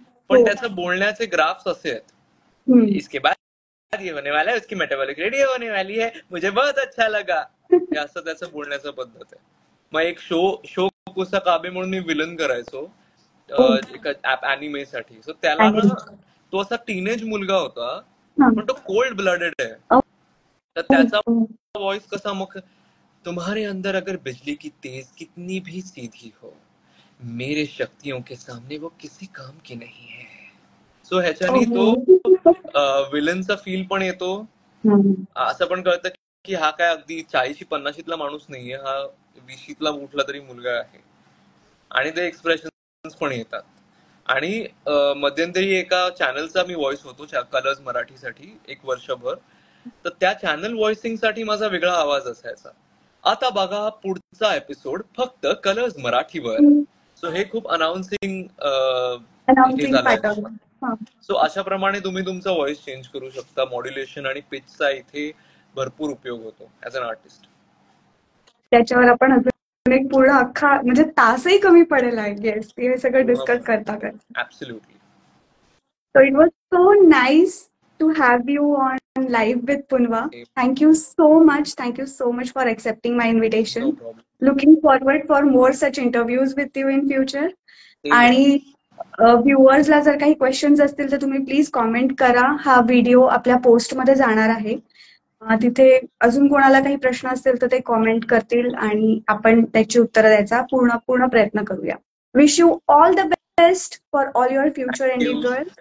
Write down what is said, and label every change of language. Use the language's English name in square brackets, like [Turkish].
[Marathi] पण त्याचं बोलण्याचे ग्राफ्स असे आहेत, [Hindi] इसके बाद ये होने वाला है, उसकी मेटाबॉलिक रेट होने वाली है, मुझे बहुत अच्छा लगा. [Marathi] हे असं त्याचं बोलण्याचं पद्धत आहे. मग एक शो कुसा काबे म्हणून मी विलन करायचो अॅनिमेसाठी. सो त्याला ना, तो असा टीनेज मुलगा होता, पण तो कोल्ड ब्लडेड आहे. तर त्याचा व्हॉइस कसा, मग [Hindi] तुम्हारे अंदर अगर बिजली की तेज कितनी भी सीधी हो, मेरे शक्तियों के सामने वो किसी काम की नहीं है. [Marathi] सो ह्याच्यानी तो विलनचा फील पण येतो. असं पण कळतं की हा काय अगदी 40-50ला माणूस नाहीये, हा 20ला कुठला तरी मुलगा आहे. आणि ते एक्सप्रेशन पण येतात. आणि मध्यंतरी एका चॅनलचा मी व्हॉइस होतो, कलर्स मराठीसाठी 1 वर्षभर. तर त्या चॅनल व्हॉइसिंग साठी माझा वेगळा आवाज असायचा. आता बघा पुढचा एपिसोड फक्त कलर्स मराठीवर. सो हे खूप अनाउन्सिंग हे झालंय. सो अशा प्रमाणे तुम्ही तुमचा व्हॉइस चेंज करू शकता. मॉड्युलेशन आणि पिचचा इथे भरपूर उपयोग होतो [English] As an artist. [Marathi] त्याच्यावर आपण अजून एक पूर्ण अख्खा म्हणजे तासही कमी पडेल [English] I guess [Marathi] हे सगळं डिस्कस करता करता. [English] Absolutely. So it was so nice to have you on live with Punwa. Thank you so much. Thank you so much for accepting my invitation. No problem. Looking forward for more such interviews with you in future. [Marathi] आणि व्ह्युअर्सला जर काही questions असतील तर तुम्ही please comment करा. हा video आपल्या पोस्टमध्ये जाणार आहे. तिथे अजून कोणाला काही प्रश्न असतील तर ते कॉमेंट करतील आणि आपण त्याची उत्तरं द्यायचा पूर्ण प्रयत्न करूया. [English] Wish you all the best for all your future endeavors.